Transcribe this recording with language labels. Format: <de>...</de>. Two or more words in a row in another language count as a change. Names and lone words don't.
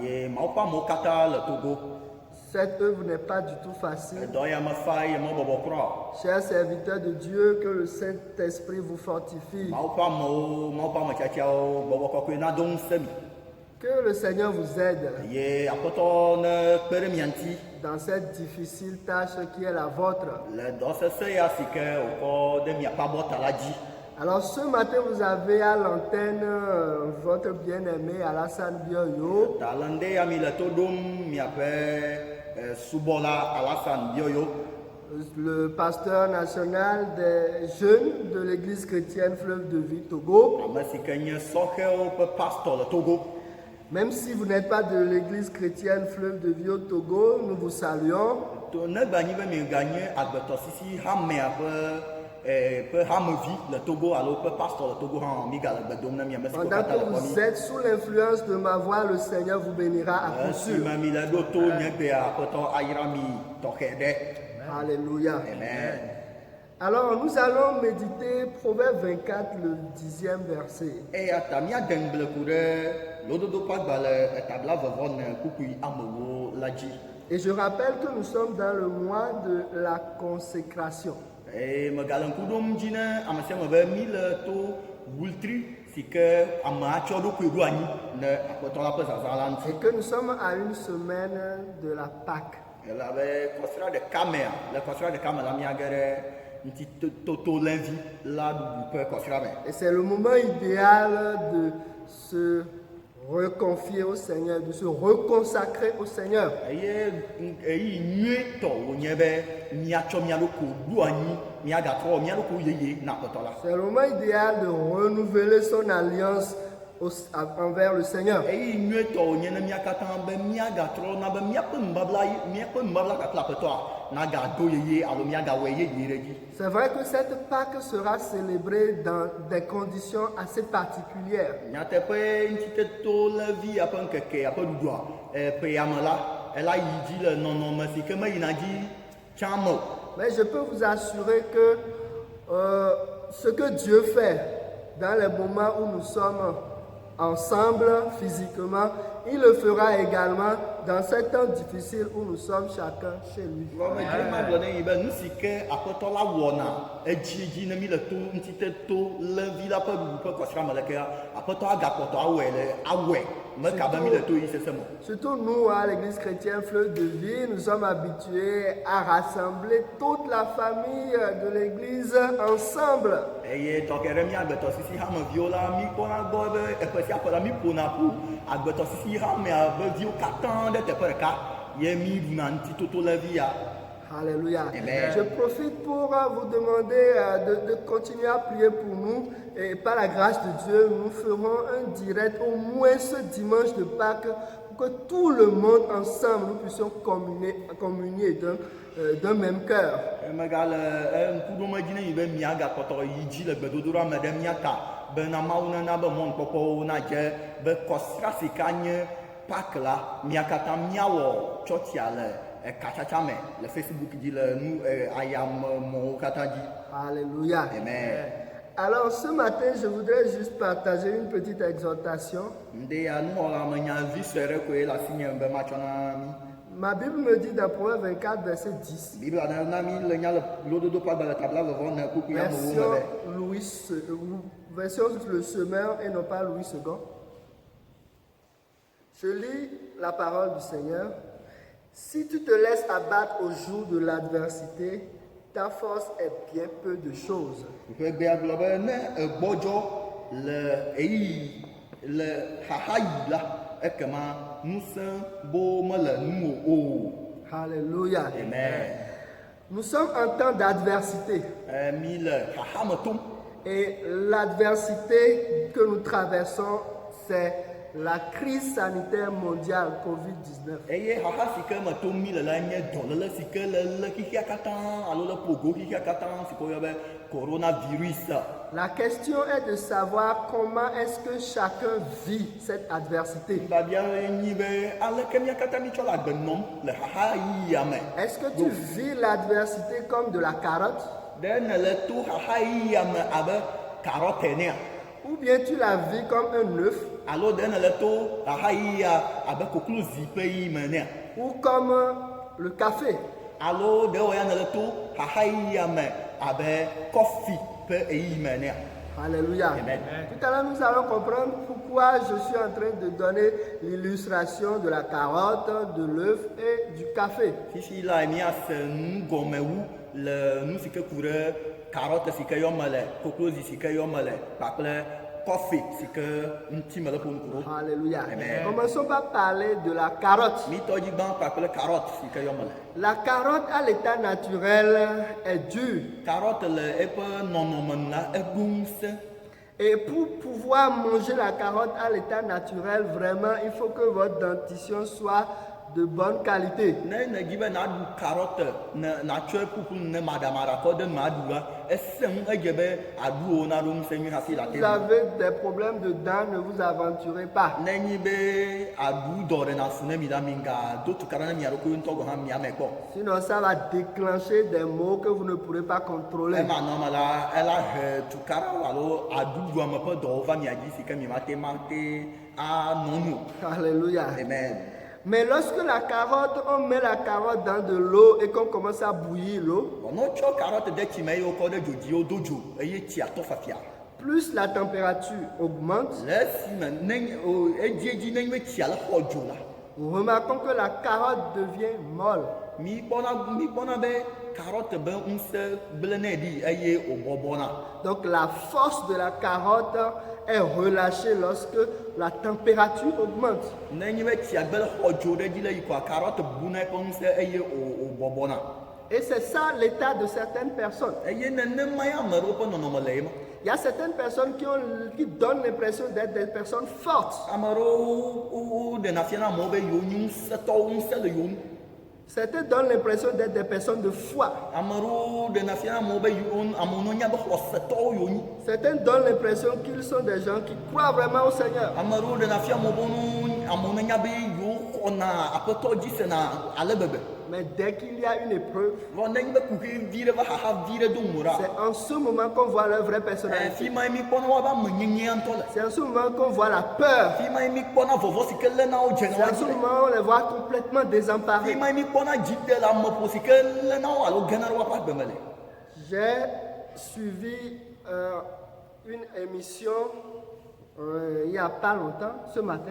<fr>Cette œuvre n'est pas du tout facile. Chers serviteurs de Dieu, que le Saint-Esprit vous fortifie. Que le Seigneur vous aide</fr> <ee>Ye aƒetɔ ne kpe ɖe mia ŋuti</ee> <fr>dans cette difficile tâche qui est la vôtre.</fr> <ee>le dɔ sesẽ ya si ke wòkɔ ɖe miaƒe abɔta la dzi.</ee> <fr>Alors ce matin, vous avez à l'antenne votre bien-aimé Alassane Bioyo.</fr> <ee>Ta le ŋdɛ ya mi le to ɖom miaƒe subɔla Alassane Bioyo,</ee> <fr>Le pasteur national des jeunes de l'église chrétienne Fleuve de Vie Togo.</fr> <ee>ame si ke nye sɔhewo ƒe pastor le Togo.</ee> <fr>Même si vous n'êtes pas de l'église chrétienne Fleuve de Vie au Togo, nous vous saluons.</fr> <ee>To negbe anyi be mi ganye agbetɔsisi hamea ƒe hamevi le Togo alo ƒe pastor le Togo hã mi gale gbe dom na mi ame siwo</ee> <fr>Pendant</fr> <ee>katã</ee> <fr>que</fr> <ee>le</ee> <fr>vous</fr> <ee>xɔ mi.</ee> <fr>êtes sous l'influence de ma voix, le Seigneur vous bénira à coup sûr.</fr> <ee>Esime mi le ɖo to nye gbea aƒetɔ ayra mi tɔxɛ ɖe.</ee> <fr>Alléluia. Amen. Alors nous allons méditer Proverbe 24, le 10e verset.</fr> <ee>Eya ta míade ŋgble ku ɖe lododo ƒe agbalẽ etabla vɔvɔ ne kukui amewo la dzi.</ee> <fr>Et je rappelle que nous sommes dans le mois de la consécration.</fr> <ee>Eye megale ŋku ɖom dzi ne ame sia ame be mi le to wultri si ke ame atsɔ ɖokui ɖo anyi ne aƒetɔ la ƒe zazã la ŋuti.</ee> <fr>Et que nous sommes à une semaine de la Pâque.</fr> <ee>Elabe kɔsra ɖeka mea, le kɔsra ɖeka me la miage ɖe ŋutitoto lẽvi la ɖuɖu ƒe kɔsra me.</ee> <fr>Et c'est le moment idéal de se reconfier au Seigneur, de se reconsacrer au Seigneur.</fr> <ee>Eye eyi nyuietɔ wònye be miatsɔ mia ɖokui ɖo anyi, miagatrɔ mia ɖokui yeye na aƒetɔ la.</ee> <fr>C'est le moment idéal de renouveler son alliance envers le Seigneur.</fr> <ee>Eyi nyuietɔ wònye ne mia katã be miagatrɔ na be miaƒe nubabla kple aƒetɔa nagado yeye alo miagawɔe yeye ɖe dzi.</ee> <fr>C'est vrai que cette Pâque sera célébrée dans des conditions assez particulières.</fr> <ee>Nyateƒe ŋutitoto levi ƒe ŋkeke ƒe ɖuɖua ƒe yame la, ela yi dzi le nɔnɔme si ke meyina dzi tsã me o.</ee> <fr>Mais je peux vous assurer que ce que Dieu fait dans les moments où nous sommes ensemble physiquement, il le fera également dans ces temps difficiles où nous sommes chacun chez lui.</fr> <ee>Gɔmedzre ma gblɔ ne yi be nu si ke aƒetɔ la wɔna edzi ne mi le to ŋutitoto levi la ƒe ɖuɖu ƒe kɔsra me lekea, aƒetɔ agakpɔtɔ awɔe meka be mi le to yi sese me.</ee> <fr>Surtout nous, à l'église chrétienne Fleuve de Vie, nous sommes habitués à rassembler toute la famille de l'église ensemble.</fr> <ee>Eye tɔkɛ ɖe mi agbetɔsisi hameviwo la, mi kpɔna gbɔ be eƒe sia ƒe la mi ƒona ƒu agbetɔsisi hamea be viwo katã ɖe teƒe ɖeka ye mi ɖuna ŋutitoto levi ya.</ee> <fr>Alléluia. Amen. Je profite pour vous demander de continuer à prier pour nous. Et par la grâce de Dieu, nous ferons un direct au moins ce dimanche de Pâques pour que tout le monde ensemble nous puissions communier d'un même cœur.</fr> <ee>Megale ŋku ɖom edzi ne yi be miagakpɔtɔ yi dzi le gbedodoɖa me ɖe mia ta bena Mawu nena be mɔnukpɔkpɔwo nadze be kɔsra si ka nye Pâques la mia katã miawɔ tsɔtsia le katsatsa me le Facebook dzi le nu ayamemɔwo katã dzi.</ee> <fr>Alléluia. Amen. Alors ce matin, je voudrais juste partager une petite exhortation.</fr> <ee>Nde ya nuwɔla me nya vi sue ɖe koe le asinye be matsɔ na mi.</ee> <fr>Ma Bible me dit dans Proverbe 24, verset 10.</fr> <ee>Bibla na mi le nya le lododo ƒe agbalẽ tabla vɔvɔ ne kuku ya mewo me be.</ee> <fr>Version Le Semeur et non pas Louis II. Je lis la parole du Seigneur. Si tu te laisses abattre au jour de l'adversité, ta force est bien peu de choses.</fr> <ee>Ƒe gbea gblɔ be ne egbɔdzɔ le xaxayi la, ekema ŋusẽ bo mele nu o.</ee> <fr>Alléluia. Amen. Nous sommes en temps d'adversité.</fr> <ee>Mi le xaxame tom.</ee> <fr>Et l'adversité que nous traversons, c'est la crise sanitaire mondiale COVID-19.</fr> <ee>Eye xaxa si ke me tom mi le la nye dɔléle si ke le xixia katã alo le pogo xixia katã si ke woyɔ be coronavirus.</ee> <fr>La question est de savoir comment est-ce que chacun vit cette adversité.</fr> <ee>Babia nyi be aleke mia katã mi tsɔ le agbe nɔm le xaxayia me.</ee> <fr>Est-ce que tu vis l'adversité comme de la carotte?</fr> <ee>Ɖe ne le to xaxayia me abe carotte enea.</ee> <fr>Ou bien tu la vis comme un œuf?</fr> <ee>Alo ɖe ne le to xaxayia abe koklozi ƒe yi me nea.</ee> <fr>Ou comme le café?</fr> <ee>Alo ɖewo ya ne le to xaxayia me abe kɔfi ƒe eyi me nea.</ee> <fr>Alléluia. Amen. Tout à l'heure, nous allons comprendre pourquoi je suis en train de donner l'illustration de la carotte, de l'œuf et du café.</fr> <ee>Fifi la miase nu gome wu le nu si ke ku ɖe carotte si ke yɔme le, koklozi si ke yɔme le, kpakple kɔfi si ke ŋuti me le ƒo ŋku ɖo.</ee> <fr>Alléluia. Amen. Commençons par parler de la carotte.</fr> <ee>Mitɔ dzi gbã kpakple carotte si ke yɔme le.</ee> <fr>La carotte à l'état naturel est dure.</fr> <ee>Carotte le eƒe nɔnɔme nu la eɖo ŋusẽ.</ee> <fr>Et pour pouvoir manger la carotte à l'état naturel, vraiment, il faut que votre dentition soit de bonne qualité.</fr> <ee>Ne dzi be naɖu carotte natsɔe ƒuƒu ne maɖamaɖa kɔ ɖe ma ɖu la, esẽ ŋu edze be aɖuwo naɖo ŋusẽ nyui hafi la</ee> <fr>Si</fr> <ee>te</ee> <fr>vous avez des problèmes de dents, ne vous aventurez pas.</fr> <ee>ne nyi be aɖu dɔ ɖe na fu ne mi la mi ga do tukaɖa ne mia ɖokui ŋutɔ gɔ hã mia me kpɔ.</ee> <fr>Sinon, ça va déclencher des maux que vous ne pourrez pas contrôler.</fr> <ee>Ema nɔme la ela he tukaɖa alo aɖuɖua me ƒe dɔwo va mia dzi si ke mi ma te anɔ nu.</ee> <fr>Alléluia. Amen. Mais lorsque la carotte, on met la carotte dans de l'eau et qu'on commence à bouillir l'eau,</fr> <ee>Ne tsɔ carotte de tsi me eye wokɔ ɖe dzo dzi wodo dzo eye tsia tɔ fafia.</ee> <fr>plus la température augmente,</fr> <ee>Le esime edzi ne nye be tsia le xɔ dzo la,</ee> <fr>nous remarquons que la carotte devient molle.</fr> <ee>mi kpɔna be carotte be ŋusẽ gblẽ nɛ ɖi eye wòbɔbɔna.</ee> <fr>Donc la force de la carotte est relâchée lorsque la température augmente.</fr> <ee>Ne nye be tsia gbe le xɔ dzo ɖe dzi le yi koa carotte buna eƒe ŋusẽ eye wòbɔbɔna.</ee> <fr>Et c'est ça l'état de certaines personnes.</fr> <ee>Eye nenema ya ame ɖewo ƒe nɔnɔme le ye ma.</ee> <fr>Il y a certaines personnes qui donnent l'impression d'être des personnes fortes.</fr> <ee>Ame ɖewo ɖena fia na amewo be yewo nye ŋusẽtɔwo, ŋusẽ le yewo nu.</ee> <fr>Certains donnent l'impression d'être des personnes de foi.</fr> <ee>Ame ɖewo ɖena fia na amewo be amewo no nya be xɔsetɔwo yewo nyi.</ee> <fr>Certains donnent l'impression qu'ils sont des gens qui croient vraiment au Seigneur.</fr> <ee>Ame ɖewo ɖena fia amewo be amewo no nya be yewo xɔna aƒetɔ dzi sena ale gbegbe.</ee> <fr>Mais dès qu'il y a une épreuve,</fr> <ee>Vɔ ne nye be kuxe vi ɖe va xaxa vi ɖe do ŋu ɖa.</ee> <fr>c'est en ce moment qu'on voit leur vraie personnalité.</fr> <ee>Fi ma ye mi kpɔna woƒe amenyenyea ŋutɔ le.</ee> <fr>C'est en ce moment qu'on voit la peur.</fr> <ee>Fi ma ye mi kpɔna vɔvɔ si ke léna wo dze</ee> <fr>C'est en ce</fr> <ee>le.</ee> <fr>moment on les voit complètement</fr> <ee>Fi</ee> <fr>désemparés.</fr> <ee>ma ye mi kpɔna dziɖe le ameƒo si ke léna wo alo gena ɖe woƒe agbe me le.</ee> <fr>J'ai suivi une émission il n'y a pas longtemps, ce matin.</fr>